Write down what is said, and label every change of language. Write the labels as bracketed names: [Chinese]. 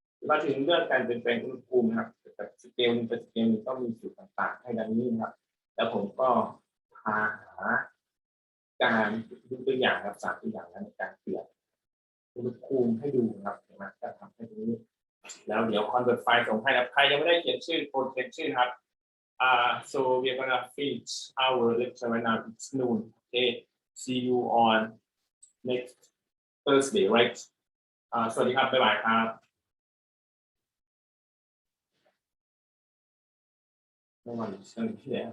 [Thai] มาถึงเรื่องการเปลี่ยนแปลงอุณหภูมิครับจากสเกลนึงเป็นสเกลนึงต้องมีสูตรต่างๆให้ดังนี้นะครับแล้วผมก็พาหาการดูตัวอย่างครับ3ตัวอย่างในการเปลี่ยนอุณหภูมิให้ดูนะครับเห็นไหมการทำให้ตรงนี้แล้วเดี๋ยวคอนเวิร์ตไฟล์ส่งให้นะใครยังไม่ได้เขียนชื่อโปรเขียนชื่อครับ [English] so we're gonna finish our lecture right now. It's noon. Okay. See you on next Thursday, right? [Thai] สวัสดีครับบ๊ายบายครับ [English] No one is here.